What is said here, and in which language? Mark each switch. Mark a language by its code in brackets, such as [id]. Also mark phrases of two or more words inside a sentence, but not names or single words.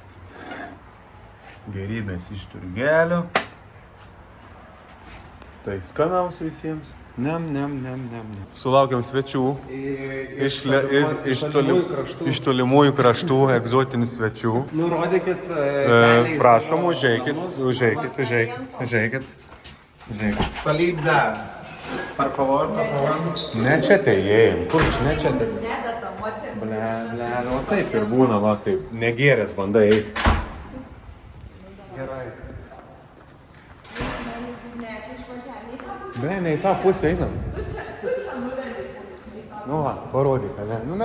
[lt] Gerybės iš turgelio. Tai skanaus visiems. Nem. Sulaukiam svečių. Iš tolimųjų kraštų, egzotinių svečių. Nurodykit Prašom, užeikit. [es] Salida. Por favor. [lt] Ne čia teėjim. Kur čia ne čia teėjim? Ble, o taip ir būna, va, taip. Negėrės bandai eiti. Gerai. Ble, ne į tą pusę einam. Nu va, parodyk, ne?